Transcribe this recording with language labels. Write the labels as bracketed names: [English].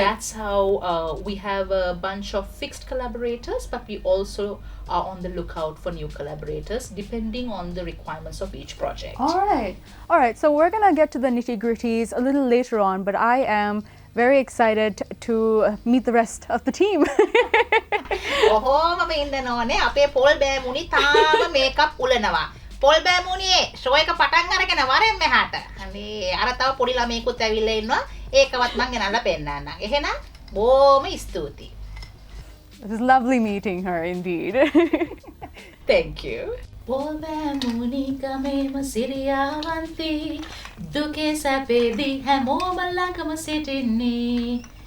[English] that's how we have a bunch of fixed collaborators, but we also are on the lookout for new collaborators depending on the requirements of each project. All right. So we're gonna get to the nitty gritties a little later on, but I am very excited to meet the rest of the team. [Sinhala] කොහොම වෙන්න ඕනේ අපේ පොල් බෑමුණි තාම makeup උලනවා. පොල් බෑමුණියේ show එක පටන් අරගෙන වරෙන් මෙහාට. අනේ අර තව පොඩි ළමයෙකුත් ඇවිල්ලා ඉන්නවා. ඒකවත් මං ගෙනල්ලා පෙන්නන්නම්. එහෙනම් බොහොම ස්තුතියි. [English] It was lovely meeting her indeed. Thank you. [Sinhala] පොල් බෑමුණි ගමේම සිරියාවන්ති දුකේ සැපේදී හැමෝම ළඟම සිටින්නේ.